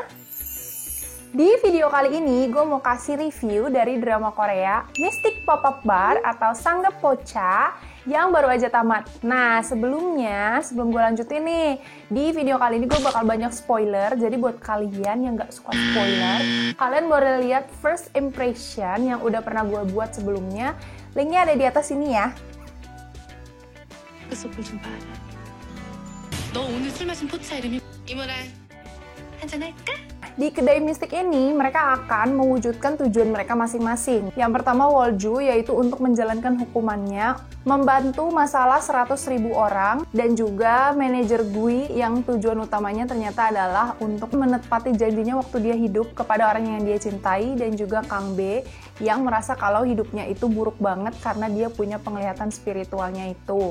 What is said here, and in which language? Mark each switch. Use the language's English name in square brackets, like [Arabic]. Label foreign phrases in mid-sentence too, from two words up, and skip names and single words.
[Indonesian] Di video kali ini gue mau kasih review dari drama Korea Mystic Pop-Up Bar atau Sanggap Pocha yang baru aja tamat. Nah, sebelum gue lanjutin nih, di video kali ini gue bakal banyak spoiler. Jadi buat kalian yang gak suka spoiler, kalian boleh lihat [English] first impression [Indonesian] yang udah pernah gue buat sebelumnya. Linknya ada di atas sini ya. [Korean] 그 좀 봐라. 너 오늘 술 마신 포차 이름이 이모랑 한잔 할까? [Indonesian] Di kedai mistik ini, mereka akan mewujudkan tujuan mereka masing-masing. Yang pertama, Wolju, yaitu untuk menjalankan hukumannya, membantu masalah 100.000 orang, dan juga manajer Gui yang tujuan utamanya ternyata adalah untuk menepati janjinya waktu dia hidup kepada orang yang dia cintai, dan juga Kang B yang merasa kalau hidupnya itu buruk banget karena dia punya penglihatan spiritualnya itu.